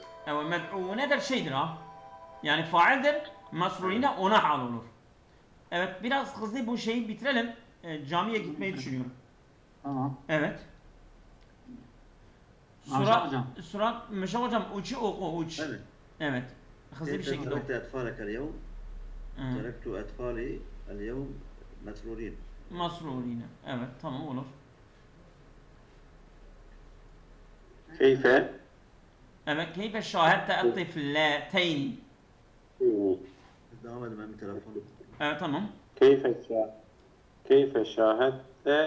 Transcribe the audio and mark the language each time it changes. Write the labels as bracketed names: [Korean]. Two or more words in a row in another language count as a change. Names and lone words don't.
[Turkish] Evet, med'unedir şeydir ha. Yani faildir, masrurine ona hal olur. Evet, biraz hızlı bu şeyi bitirelim. Camiye gitmeyi düşünüyorum. Tamam. Evet. Surat Meşe hocam uçu uç. Evet. Evet. Hızlı bir şekilde oku. [Arabic] تركت أطفالي اليوم مسرورين. [Turkish] Masrurine. Evet, tamam olur. Keyfe. [Arabic] Evet, كيف شاهدت الطفلتين. [Turkish] Devam edin ben bir telefon. Evet, tamam. [Arabic] كيف شاهدت